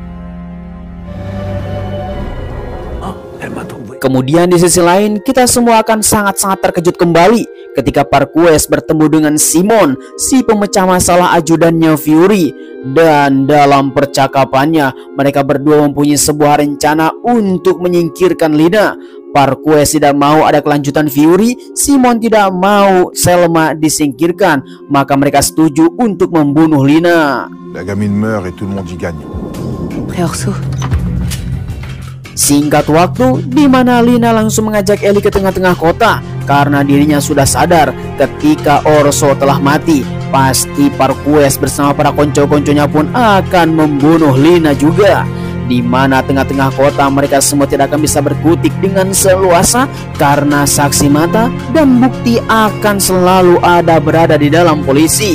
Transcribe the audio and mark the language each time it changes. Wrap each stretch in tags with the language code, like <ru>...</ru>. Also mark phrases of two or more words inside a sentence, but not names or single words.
<id>Kemudian di sisi lain, kita semua akan sangat-sangat terkejut kembali ketika Parquez bertemu dengan Simon, si pemecah masalah ajudannya Fury. Dan dalam percakapannya, mereka berdua mempunyai sebuah rencana untuk menyingkirkan Lina. Parquez tidak mau ada kelanjutan Fury, Simon tidak mau Selma disingkirkan, maka mereka setuju untuk membunuh Lina.</id> <fr>La gamine meurt et tout le monde y gagne. Frère Orso,</fr> <id>Singkat waktu, di mana Lina langsung mengajak Ellie ke tengah-tengah kota karena dirinya sudah sadar ketika Orso telah mati. Pasti Parquez bersama para konco-konconya pun akan membunuh Lina juga. Di mana tengah-tengah kota mereka semua tidak akan bisa berkutik dengan seluasa karena saksi mata dan bukti akan selalu ada berada di dalam polisi.</id>